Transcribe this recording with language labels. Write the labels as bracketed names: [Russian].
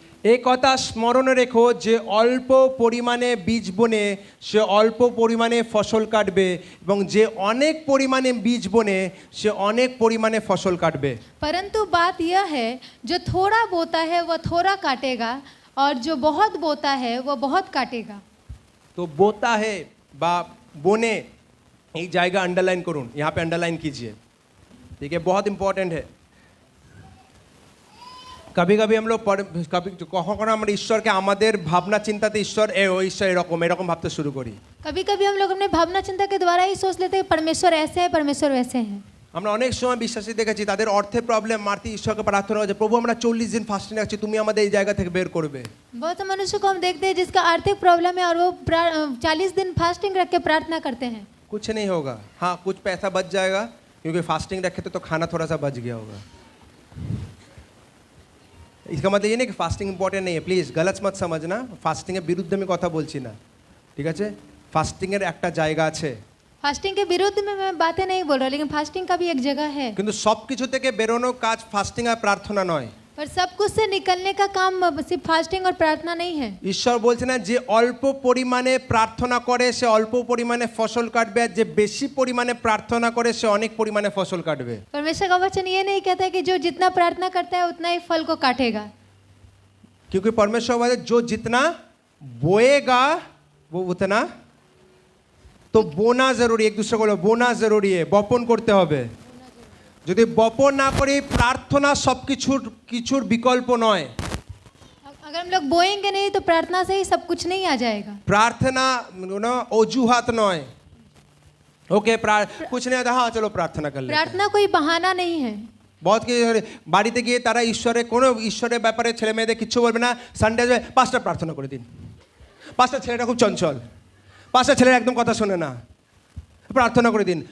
[Bangla] এই কথা স্মরণে রেখো যে অল্প পরিমাণে বীজ বোনে সে অল্প পরিমাণে ফসল কাটবে, এবং যে অনেক পরিমাণে বীজ বোনে সে অনেক পরিমাণে ফসল কাটবে। [Hindi] परंतु बात यह है, जो थोड़ा बोता है वह थोड़ा काटेगा, और जो बहुत बोता है वह बहुत काटेगा। तो बोता है বা बोने [Bangla] এই জায়গা [Hindi] अंडरलाइन [Bangla] করুন, [Hindi] यहाँ पे अंडरलाइन कीजिए, ठीक है, बहुत इंपॉर्टेंट है। कभी कभी हम लोग कभी [Bangla] কখনো আমরা ঈশ্বরকে আমাদের ভাবনা চিন্তাতে ঈশ্বর ঈশ্বর এরকম এরকম ভাবতে শুরু করি। [Hindi] कभी कभी हम लोग अपने भावना चिंता के द्वारा ही सोच लेते हैं परमेश्वर ऐसे है, परमेश्वर वैसे हैं। আমরা অনেক সময় বিশ্বাসী দেখেছি তাদের অর্থে প্রবলেম, মারতে ঈশ্বরকে প্রার্থনা করছে, প্রভু আমরা 40 दिन ফাস্টিং রাখছি, তুমি আমাদের এই জায়গা থেকে বের করবে। बहुत से मनुष्य को हम देखते हैं जिसका आर्थिक प्रॉब्लम है और वो 40 दिन फास्टिंग रख के प्रार्थना करते हैं। कुछ नहीं होगा, हाँ कुछ पैसा बच जाएगा, क्योंकि फास्टिंग रखे तो खाना थोड़ा सा बच गया होगा। इसका मतलब ये नहीं कि फास्टिंग इंपॉर्टेंट नहीं है, प्लीज गलत मत समझना। [Bangla] फास्टिंग এর বিরুদ্ধে আমি কথা বলছি না, ঠিক আছে। ফাস্টিং এর একটা জায়গা আছে, [Hindi] फास्टिंग के विरुद्ध में मैं बातें नहीं बोल रहा, लेकिन फास्टिंग का भी एक जगह है। [Bangla] কিন্তু সবকিছু থেকে বেরোনো কাজ ফাস্টিং আর প্রার্থনা নয়। [Hindi] पर सब कुछ से निकलने का काम सिर्फ फास्टिंग और प्रार्थना नहीं है। [Bangla] ঈশ্বর বলছে না যে অল্প পরিমাণে প্রার্থনা করে সে অল্প পরিমাণে ফসল কাটবে, আর যে বেশি পরিমাণে প্রার্থনা করে সে অনেক পরিমাণে ফসল কাটবে। [Hindi] परमेश्वर का वचन ये नहीं कहता है कि जो जितना प्रार्थना करता है उतना ही फल को काटेगा, क्योंकि परमेश्वर बोले जो जितना बोएगा वो उतना, तो बोना जरूरी, एक दूसरे को बोना जरूरी है, [Bangla] বপন করতে হবে। যদি বপন না করি প্রার্থনা সবকিছুর বিকল্প নয়। [Hindi] अगर हम लोग बोएंगे नहीं तो प्रार्थना से ही सब कुछ नहीं आ जाएगा। प्रार्थना [Bangla] অজুহাত নয়, [Hindi] ओके कुछ नहीं आता, हाँ चलो प्रार्थना कर लेते हैं। प्रार्थना कोई बहाना नहीं है। [Bangla] बहुत কি বাড়িতে গিয়ে তারা ঈশ্বরের ব্যাপারে ছেলে মেয়েদের কিচ্ছু বলবে না, সানডে পাঁচটা প্রার্থনা করে দিন, পাঁচটা ছেলেটা খুব চঞ্চল, পাঁচটা ছেলের একদম কথা শোনে না, প্রার্থনা করে দিন।